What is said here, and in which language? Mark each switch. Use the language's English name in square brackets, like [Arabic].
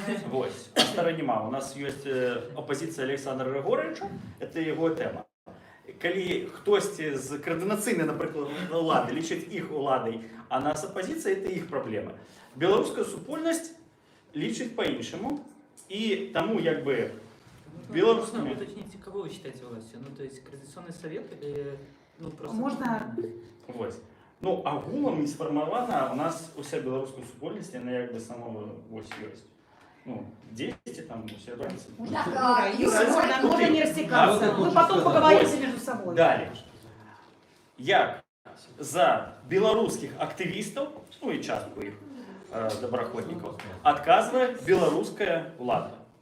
[Belarusian] Вось, а старая няма. У нас ёсць апазіцыя Александра Григорьевича, это яго тэма. Калі хтосьці з каардынацыйнай, напрыклад, улады лічыць іх уладай, а нас апазіцыя это іх праблема. Беларуская супольнасць лічыць па-іншаму, і таму як бы беларускамі... [Russian] Можно уточнить, кого вы считаете властью? Ну, то есть Координационный совет или... Ну, просто... Можно... [Belarusian] Вось. Ну, агулам не сфармавана, у нас уся беларуская супольнасць, яна як бы сама вось ёсць. [Russian] Ну, 10 там, все разницы. Можно не растекаться. Мы потом поговорите между собой. Далее. [Belarusian] Як за беларускіх актывістаў, ну і частку іх добраахвотнікаў, адказвае беларуская ўлада.